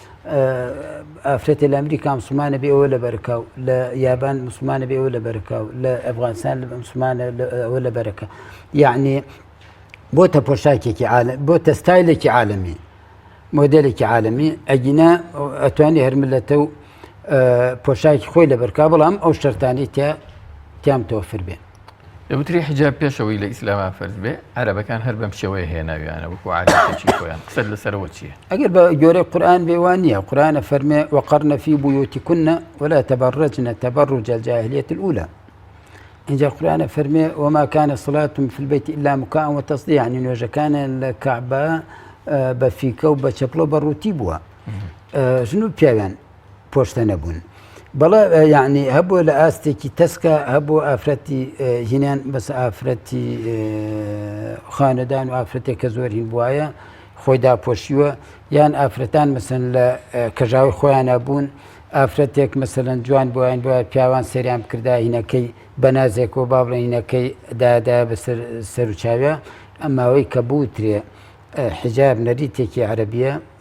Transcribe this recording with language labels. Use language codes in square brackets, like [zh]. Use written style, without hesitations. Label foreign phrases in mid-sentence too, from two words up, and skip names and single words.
[ckb] ئافرەتی لە ئەمریکا مسلمانە بێ ئەوە لە بەرکە و لە یابان مسلمانە بێ ئەوە لە بەرکە و لە ئەفغانستان مسلمانە ئەوە لە بەرەکە یعنی بۆتە پۆشاکێکی بۆتە ستایلێکی عالمی مۆدلێکی عالمی ئەگینا ئەتوانی هەر ملەتە و پۆشاکی خۆی لە بەرکا بەڵام ئەو شەرتانی تیام تۆفر بێ دەوتری حیجاب پێشەوەی لە ئیسلاما فەرز بێ عەرەبەکان هەر بەم شێوەیە هێناویانە وەکو عادەتێکی خۆیان قسەت لەسەرەوە چییە ئەگەر بە گۆرەی قورئان بێوان نییە قورئانە فەرمێ [ar] وەقەرنە فی بویوتیکن ولا تبرجن تبرج الجاهلیة الأولى [ckb] اینجا قورئانە فەرمێ [ar] وما كان صلاتهم في البيت إلا مكاء وتصدية [ckb] يعني نوێژەکانە لە کەعبە بە فیکە و بە چەپڵە بەڕووتی بووە ژن و پیاویان پۆشتە نەبوون بەڵێ یعنی هەبووە لە ئاستێکی تەسکە هەبوو ئافرەتی هینیان بەس ئافرەتی خانەدان و ئافرەتێک کە زۆر هین بواە خۆی داپۆشیوە یان ئافرەتان مەسەن لە کەژاوی خۆیان نەبوون ئافرەتێک مەسەلەن جوان بۆیان بۆ پیاوان سەریان بکردا هینەکەی بەنازێکەوە با بڵێ هینەکەی دادا بەسەر سەر و چاویە ئەماوەی کە بوترێ حیجاب نەریتێکی عەرەبیە